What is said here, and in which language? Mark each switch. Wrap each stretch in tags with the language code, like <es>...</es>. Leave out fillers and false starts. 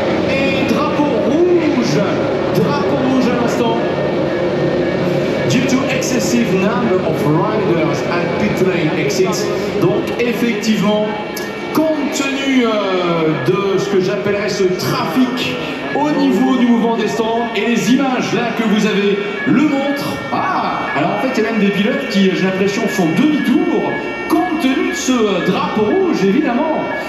<fr>Et drapeau rouge à l'instant.</fr> <en>Due to excessive number of riders at pit lane exits.</en> <fr>Donc effectivement, compte tenu de ce que j'appellerais ce trafic au niveau du mouvement des stands et les images là que vous avez le montrent. Ah, alors en fait il y a même des pilotes qui, j'ai l'impression, font demi-tour compte tenu de ce drapeau rouge évidemment.</fr>